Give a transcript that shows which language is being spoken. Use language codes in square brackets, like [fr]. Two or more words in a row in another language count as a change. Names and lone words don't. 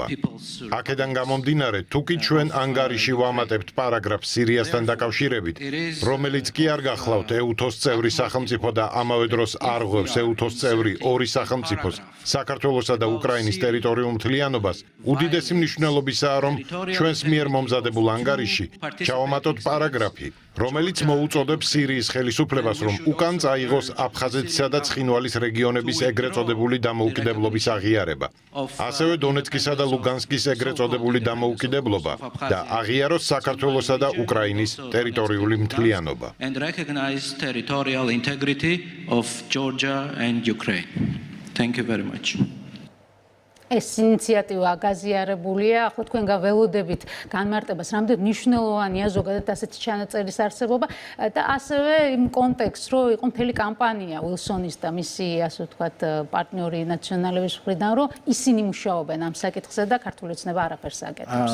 [ka] აქედან გამომდინარე, თუკი ჩვენ ანგარიში ვამატებთ პარაგრაფს სირიასთან დაკავშირებით, რომელიც კი არ გახლავთ EUTOS წევრი სახელმწიფო და ამავე დროს არ ღვევს EUTOS წევრი ორი სახელმწიფოს, საქართველოსა და უკრაინის ტერიტორიულ მთლიანობას, უდიდესი მნიშვნელობისაა, რომ ჩვენს მიერ მომზადებულ ანგარიში ჩავამატოთ პარაგრაფი, რომელიც მოუწოდებს სირიის ხელისუფლებას, რომ უკან წაიღოს აფხაზეთისა და ცხინვალის რეგიონების ეგრეთ წოდებული დამოუკიდებლობის აღიარება. ასევე დონეცკისა და ლუგანსკის ეგრეთ წოდებული დამოუკიდებლობა და აღიაროს საქართველოსა და უკრაინის ტერიტორიული მთლიანობა. [en] And recognize territorial integrity of Georgia and Ukraine. Thank you very much. [ka] ეს ინიციატივა გაზიარებულია, ახლა თქვენ გაველოდებით განმარტებას, რამდენად მნიშვნელოვანია ზოგადად ასეთი ჩანაწერის არსებობა და ასევე იმ კონტექსტს, რომ იყო მთელი კამპანია უილსონის და მისი, ასე ვთქვათ, პარტნიორი ნაციონალების მხრიდან, რომ ისინი მუშაობენ ამ საკითხზე და ქართული ცნება არაფერს აკეთებს.